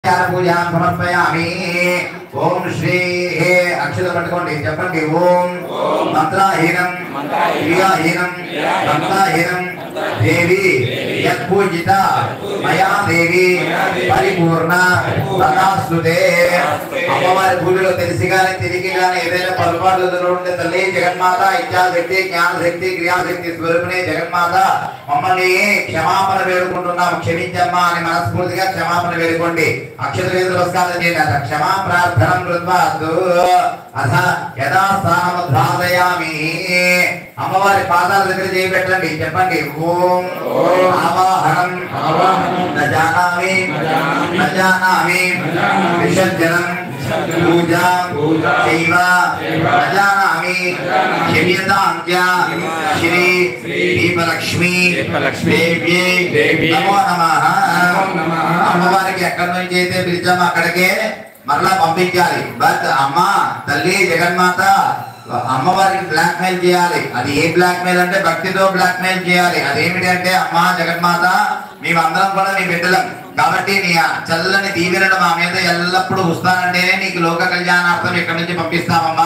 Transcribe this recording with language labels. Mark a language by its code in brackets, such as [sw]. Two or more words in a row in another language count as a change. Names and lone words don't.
[sa] पूजा समर्पयामि। ओम श्री अक्षत [te] పట్టుకోండి చెప్పండి [sa] ओम मंत्रहीनं क्रियाहीनं भक्ताहीनं देवी यत्पूजिता मया देवी परिपूर्ण तदास्तुते। [te] అమ్మవారి పూజలో తెలిసిగానే తిరిగిగానే ఏదైనా పొరపాట్లు ఉంటే తల్లి జగన్మాత ఇచ్ఛాశక్తి జ్ఞానశక్తి క్రియాశక్తి స్వరూపిణి జగన్మాత మమ్మల్ని క్షమాపణ వేడుకుంటున్నాము, క్షమించమ్మా అని మనస్ఫూర్తిగా క్షమాపణ వేడుకోండి। అక్షత వేద నమస్కారం చేయండి। [sa] క్షమా ప్రార్థనం కృత్వాస్తు అథ యదా స్థానముద్ధారయామి। [te] అమ్మవారి పాదాల దగ్గర చేయి పెట్టండి, చెప్పండి [sa] ఓం ఆవాహనం నజానామి నజానామి విసర్జనం पूजा चैव नजानामि क्षम्यतां च श्री दीपलक्ष्मी देव्यै नमो नमः। [te] అమ్మవారికి ఎక్కడి నుంచి అయితే పిలిచామో అక్కడికే మరలా పంపించాలి। బట్ అమ్మ తల్లి జగన్మాత అమ్మవారికి [en] black mail [te] చేయాలి। అది ఏ [en] black mail [te] అంటే భక్తితో [en] black mail [te] చేయాలి। అదేమిటి అంటే అమ్మ జగన్మాత మేమందరం కూడా నీ బిడ్డలం కాబట్టి నీ చల్లని దీవెనలు మా మీద ఎల్లప్పుడూ వస్తానంటేనే నీకు లోక కళ్యాణార్థం ఇక్కడి నుంచి పంపిస్తామమ్మా।